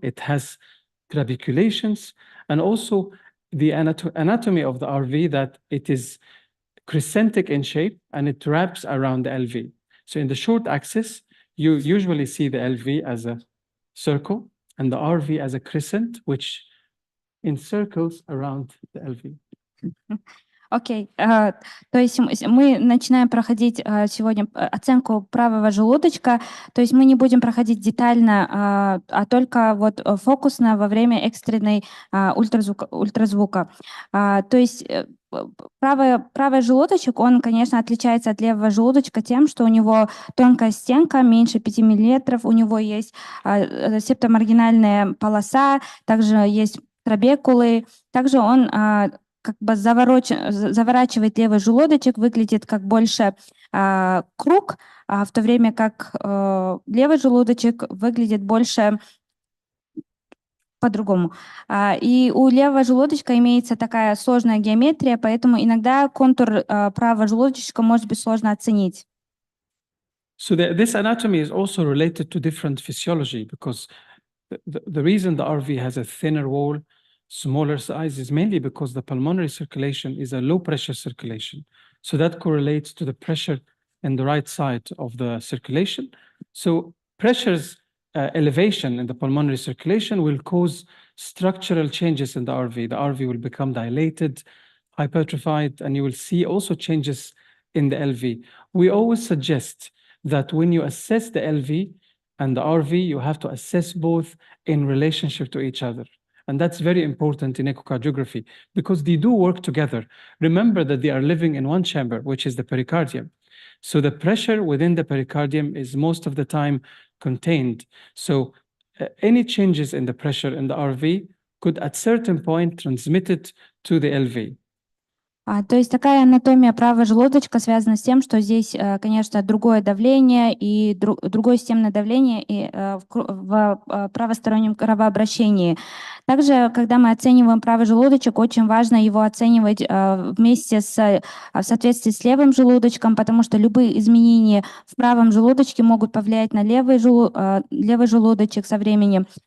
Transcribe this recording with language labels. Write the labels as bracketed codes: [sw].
[en] It has trabeculations, and also the anatomy of the RV, that it is crescentic in shape and it wraps around the LV. So in the short axis, you usually see the LV as a circle and the RV as a crescent, which encircles around the LV. [ru] Окей, то есть мы начинаем проходить сегодня оценку правого желудочка, то есть мы не будем проходить детально, а только вот фокусно во время экстренной ультразвука. То есть правый желудочек, он, конечно, отличается от левого желудочка тем, что у него тонкая стенка, меньше 5 мм, у него есть септомаргинальная полоса, также есть трабекулы, также он как бы заворачивает левый желудочек, выглядит как больше круг, в то время как левый желудочек выглядит больше по-другому. И у левого желудочка имеется такая сложная геометрия, поэтому иногда контур правого желудочка может быть сложно оценить. [en] So this anatomy is also related to different physiology because the reason the RV has a thinner wall, smaller size is mainly because the pulmonary circulation is a low pressure circulation. So that correlates to the pressure in the right side of the circulation. So pressure's elevation in the pulmonary circulation will cause structural changes in the RV. The RV will become dilated, hypertrophied, and you will see also changes in the LV. We always suggest that when you assess the LV and the RV, you have to assess both in relationship to each other. And that's very important in echocardiography because they do work together. Remember that they are living in one chamber, which is the pericardium. So the pressure within the pericardium is most of the time contained. So any changes in the pressure in the RV could at certain point transmit it to the LV. [ru] То есть такая анатомия правого желудочка связана с тем, что здесь, конечно, другое давление и другое системное давление и в правостороннем кровообращении. Также, когда мы оцениваем правый желудочек, очень важно его оценивать вместе в соответствии с левым желудочком, потому что любые изменения в правом желудочке могут повлиять на левый желудочек со временем.